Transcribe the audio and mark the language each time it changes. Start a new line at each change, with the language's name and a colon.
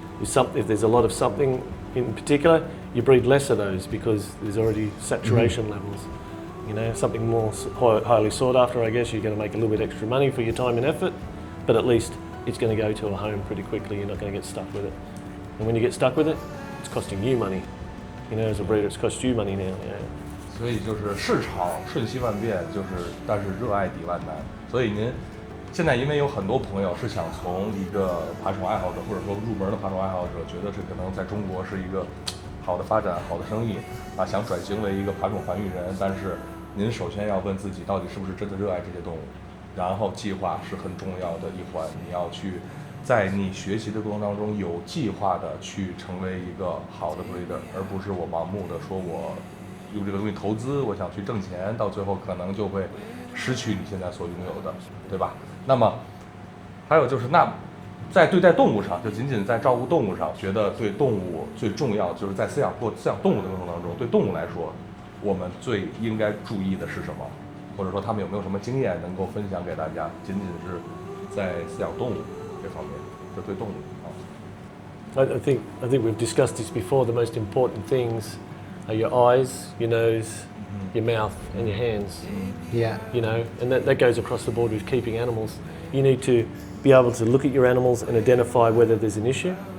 English: If there's a lot of something in particular, you breed less of those because there's already saturation levels. Something more highly sought after, I guess you're going to make a little bit extra money for your time and effort, but at least it's going to go to a home pretty quickly. You're not going to get stuck with it. And when you get stuck with it, it's costing you money. As a breeder, it's cost you money now.
Chinese: 所以就是市场瞬息万变，但是热爱抵万难。所以您现在因为有很多朋友是想从一个爬宠爱好者，或者说入门的爬宠爱好者，觉得这可能在中国是一个好的发展、好的生意啊，想转型为一个爬宠环育人。但是您首先要问自己，到底是不是真的热爱这些动物？然后计划是很重要的一环，你要去在你学习的过程当中有计划的去成为一个好的 breeder， 而不是我盲目的说我用这个东西投资，我想去挣钱，到最后可能就会失去你现在所拥有的，对吧？那么还有就是那在对待动物上，就仅仅在照顾动物上，觉得对动物最重要就是在饲养动物的过程当中，对动物来说，我们最应该注意的是什么？或者说他们有没有什么经验能够分享给大家？仅仅是在饲养动物这方面，就对动物啊。
English: I think we've discussed this before. The most important things are your eyes, your nose, your mouth, and your hands. Yeah. You know, and that goes across the board with keeping animals. You need to be able to look at your animals and identify whether there's an issue.